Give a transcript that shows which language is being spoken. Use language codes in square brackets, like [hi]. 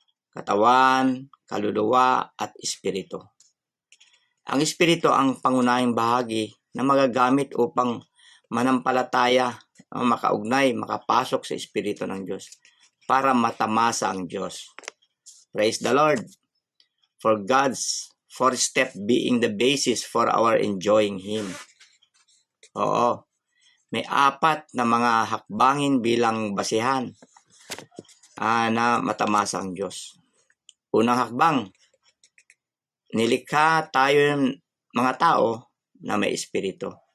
[tl] Katawan, kaluluwa, at espiritu. Ang espiritu ang pangunahing bahagi na magagamit upang manampalataya, makaugnay, makapasok sa espiritu ng Diyos para matamasa ang Diyos. [en] Praise the Lord. For God's fourth step being the basis for our enjoying Him. [tl] Oo. May 4 na mga hakbangin bilang basihan na matamasa ang Diyos. Unang hakbang, nilikha tayo ng mga tao na may espiritu.